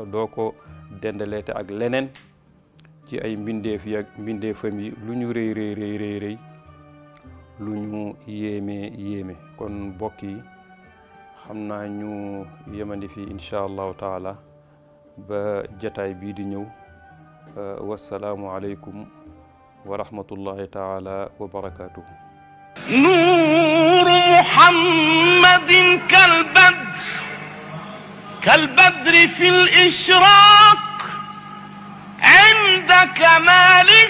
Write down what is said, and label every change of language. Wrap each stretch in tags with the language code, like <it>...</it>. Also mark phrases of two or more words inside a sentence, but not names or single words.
<wo>doo ko dendaleete ak leneen ci ay mbindeefam yi lu ñu rëy lu ñu yéeme kon mbokk yi xam naa ñu yemandi fi</wo> <ar>إن شاء الله تعالى</ar> <wo>ba jataay bii di ñëw</wo> <ar>والسلام عليكم ورحمة الله تعالى وبركاته نور محمد كالبدر في الإشراق عند كمال</ar>